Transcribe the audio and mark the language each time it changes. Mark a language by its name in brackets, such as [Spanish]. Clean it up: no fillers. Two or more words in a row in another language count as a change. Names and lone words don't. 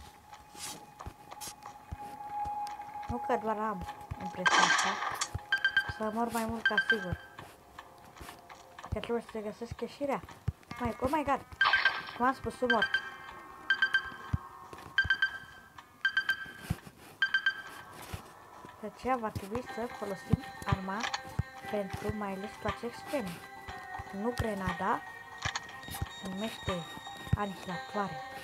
[Romanian] Nu că doar am impresia asta. să mor mai mult ca sigur. Că trebuie să găsesc ieșirea. [English] Oh my god! [Romanian] Cum am spus, sunt mort. De aceea va trebui să folosim arma pentru mai ales situații extreme. Nu grenada, se numește anihilatoare.